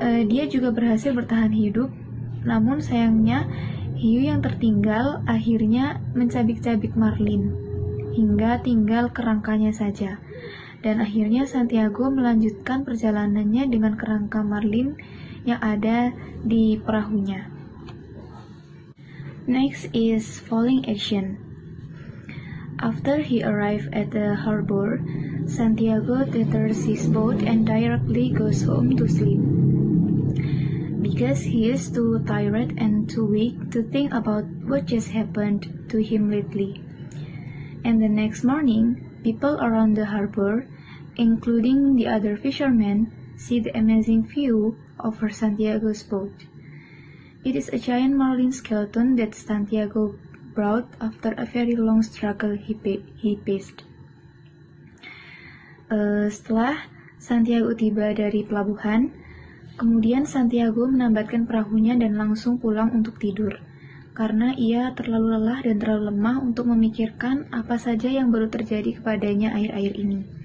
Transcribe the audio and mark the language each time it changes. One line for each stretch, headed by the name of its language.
Indonesian: Dia juga berhasil bertahan hidup, namun sayangnya hiu yang tertinggal akhirnya mencabik-cabik marlin hingga tinggal kerangkanya saja. Dan akhirnya Santiago melanjutkan perjalanannya dengan kerangka marlin yang ada di perahunya.
English: Next is falling action. After he arrived at the harbor, Santiago tethers his boat and directly goes home to sleep. Because he is too tired and too weak to think about what just happened to him lately. And the next morning, people around the harbor, including the other fishermen, see the amazing view over Santiago's boat. It is a giant marlin skeleton that Santiago brought after a very long struggle he faced.
Indonesian: Setelah Santiago tiba dari pelabuhan, kemudian Santiago menambatkan perahunya dan langsung pulang untuk tidur, karena ia terlalu lelah dan terlalu lemah untuk memikirkan apa saja yang baru terjadi kepadanya akhir-akhir ini.